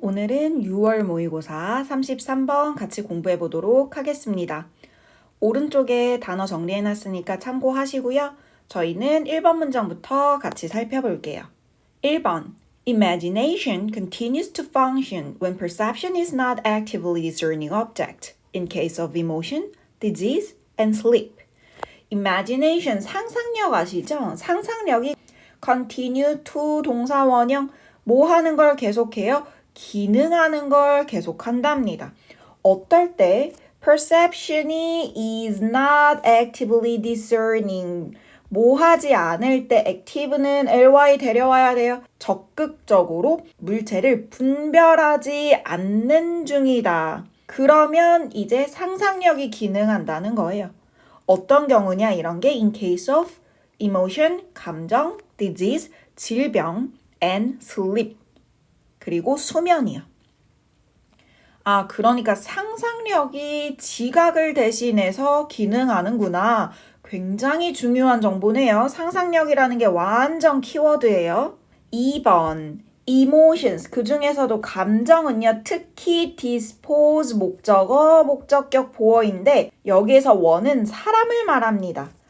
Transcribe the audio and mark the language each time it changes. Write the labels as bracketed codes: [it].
[ko] 오늘은 6월 모의고사 33번 같이 공부해 보도록 하겠습니다. 오른쪽에 단어 정리해 놨으니까 참고하시고요. 저희는 1번 문장부터 같이 살펴볼게요. [en] 1번 Imagination continues to function when perception is not actively discerning object in case of emotion, disease, and sleep. [ko] Imagination 상상력 아시죠? 상상력이 continue to 동사 원형 뭐 하는 걸 계속해요? 기능하는 걸 계속한답니다. 어떨 때 perception이 [en] is not actively discerning [ko] 뭐 하지 않을 때 active는 ly 데려와야 돼요. 적극적으로 물체를 분별하지 않는 중이다. 그러면 이제 상상력이 기능한다는 거예요. 어떤 경우냐 이런 게 [en] in case of emotion, [ko] 감정, disease, 질병, and sleep. 그리고 수면이요. 그러니까 상상력이 지각을 대신해서 기능하는구나. 굉장히 중요한 정보네요. 상상력이라는 게 완전 키워드예요. 2번 emotions 그 중에서도 감정은요 특히 dispose 목적어 목적격 보어인데 여기에서 원은 사람을 말합니다.